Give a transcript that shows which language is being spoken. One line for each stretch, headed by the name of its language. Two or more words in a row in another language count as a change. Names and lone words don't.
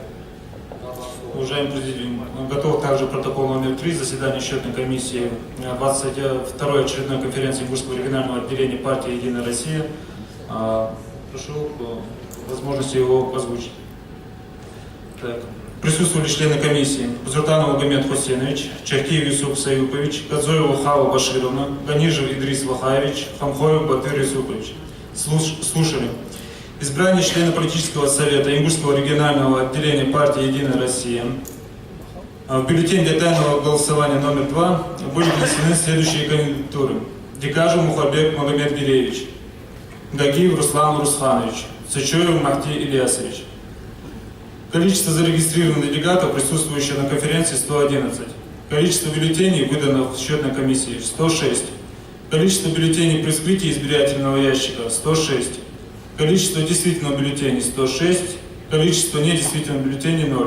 Russian: Уважаемый президиум, готов также протокол номер 3 заседания счетной комиссии 22-й очередной конференции Югурского регионального отделения партии «Единая Россия». Прошу возможности его озвучить. Так. Присутствовали члены комиссии: Узуртанов Магомед Хусейнович, Чахкиев Юсуп Саюпович, Кадзоева Хава Башировна, Ганижев Идрис Вахаевич, Хамхоев Батыр Юсупович. Слушали избрание члена политического совета Ингушского регионального отделения партии «Единая Россия». В бюллетень для тайного голосования номер 2 были внесены следующие кандидатуры: Дикажев Мухарбек Магомед-Гиреевич, Гагиев Руслан Русханович, Сычоев Махти Ильясович. Количество зарегистрированных делегатов, присутствующих на конференции, 111. Количество бюллетеней, выданных в счетной комиссии, 106. Количество бюллетеней при вскрытии избирательного ящика, 106. Количество действительных бюллетеней, 106. Количество недействительных бюллетеней, 0.